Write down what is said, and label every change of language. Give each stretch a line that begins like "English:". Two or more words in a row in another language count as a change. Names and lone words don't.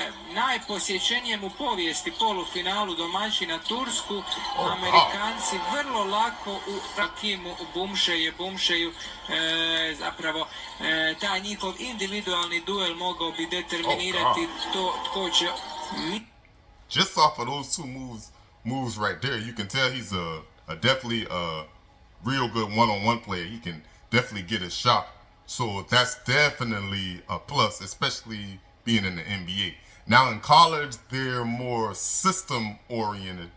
Croatian: najposjećenijem u povijesti polufinalu domaćina Tursku, Amerikanci vrlo lako u Rakimu Bumšeju zapravo taj njihov individualni duel mogao bi determinirati to tko će...
English: Just off of those two moves right there, you can tell he's a definitely a real good one-on-one player. He can definitely get his shot. So that's definitely a plus, especially being in the NBA. Now in college, they're more system-oriented.